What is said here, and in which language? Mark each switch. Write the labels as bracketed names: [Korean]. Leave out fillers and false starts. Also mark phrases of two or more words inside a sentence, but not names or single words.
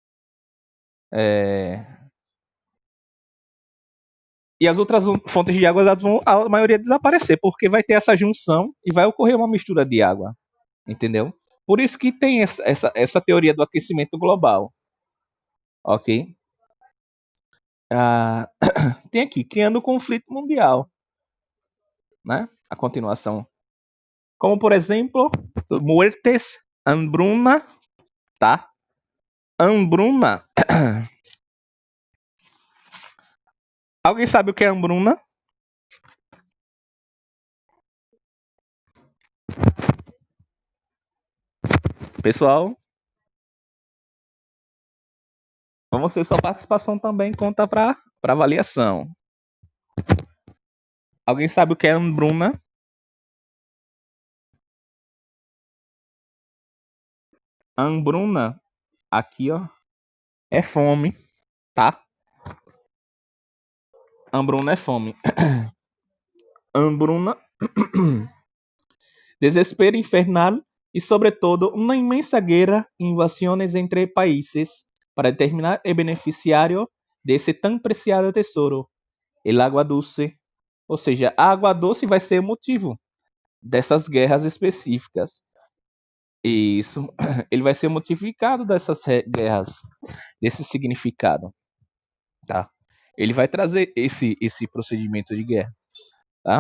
[Portuguese] E as outras fontes de água vão, a maioria, desaparecer, porque vai ter essa junção e vai ocorrer uma mistura de água, entendeu? Por isso que tem essa teoria do aquecimento global, ok? Tem aqui, criando conflito mundial, né? A continuação. Como, por exemplo, [Spanish] muertes, hambruna, [Portuguese] tá? Hambruna. Alguém sabe o que é hambruna? Pessoal, vamos ver, sua participação também conta para avaliação. Alguém sabe o que é hambruna? Hambruna, aqui, ó, é fome, tá? Hambruna é fome. [Spanish] Hambruna, desespero infernal y sobre todo una inmensa guerra e invasiones entre países para determinar el beneficiario de ese tan preciado tesouro, el agua dulce. [Portuguese] Ou seja, a água doce vai ser o motivo dessas guerras específicas. Isso, ele vai ser modificado dessas guerras, desse significado, tá? Ele vai trazer esse procedimento de guerra, tá?